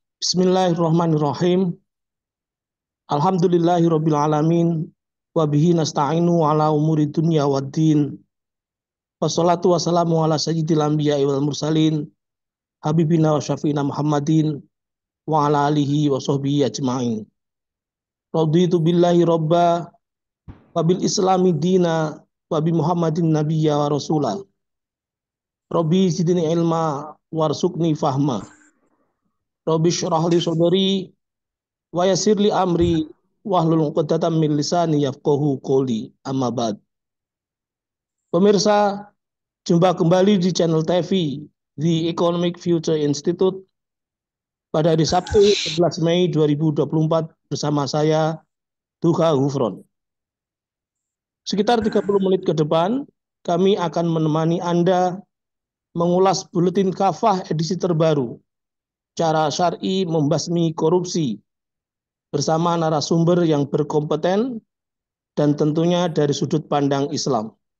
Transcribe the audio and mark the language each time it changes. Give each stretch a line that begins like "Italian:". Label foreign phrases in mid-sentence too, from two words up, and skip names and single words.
Arabic: بسم الله الرحمن الرحيم. الحمد لله رب العالمين وبه نستعين على أمور الدنيا والدين. والصلاة والسلام على سيد الأنبياء والمرسلين حبيبنا وشافعنا محمد وعلى آله وصحبه أجمعين. رضيت بالله ربا وبالإسلام دينا وبمحمد نبيا ورسولا. رب زدني علما وارزقني فهما. رب اشرح لي صدري ويسر لي أمري واحلل عقدة من لساني يفقهوا قولي. أما بعد.
Indonesian: Pemirsa, jumpa kembali di channel TV The Economic Future Institute pada hari Sabtu 11 Mei 2024 bersama saya Duha Hufron. Sekitar 30 menit ke depan kami akan menemani Anda mengulas buletin kafah edisi terbaru Cara Syar'i Membasmi Korupsi bersama narasumber yang berkompeten dan tentunya dari sudut pandang Islam.